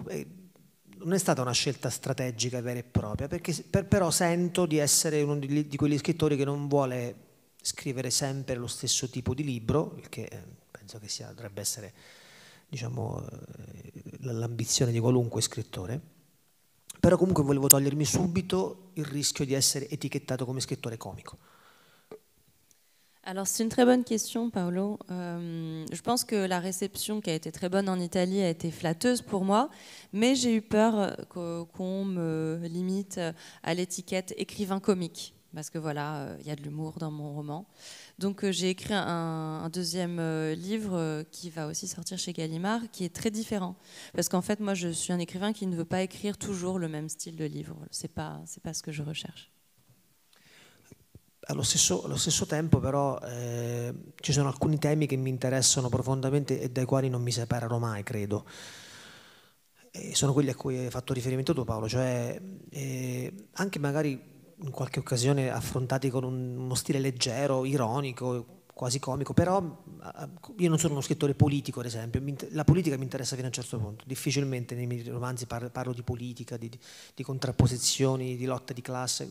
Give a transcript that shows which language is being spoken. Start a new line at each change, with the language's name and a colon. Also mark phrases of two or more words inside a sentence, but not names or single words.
Italian: Non è stata una scelta strategica vera e propria, perché però sento di essere uno di quegli scrittori che non vuole scrivere sempre lo stesso tipo di libro, il che penso che dovrebbe essere, diciamo, l'ambizione di qualunque scrittore, però comunque volevo togliermi subito il rischio di essere etichettato come scrittore comico.
French: Alors c'est une très bonne question, Paolo. Je pense que la réception qui a été très bonne en Italie a été flatteuse pour moi, mais j'ai eu peur qu'on me limite à l'étiquette écrivain comique, parce que voilà, il y a de l'humour dans mon roman. Donc j'ai écrit un deuxième livre qui va aussi sortir chez Gallimard, qui est très différent, parce qu'en fait moi je suis un écrivain qui ne veut pas écrire toujours le même style de livre. C'est pas ce que je recherche.
Italian: Allo stesso tempo però ci sono alcuni temi che mi interessano profondamente e dai quali non mi separerò mai, credo. E sono quelli a cui hai fatto riferimento tu, Paolo, cioè anche magari in qualche occasione affrontati con uno stile leggero, ironico, quasi comico, però io non sono uno scrittore politico, ad esempio, la politica mi interessa fino a un certo punto, difficilmente nei miei romanzi parlo di politica, di contrapposizioni, di lotta di classe.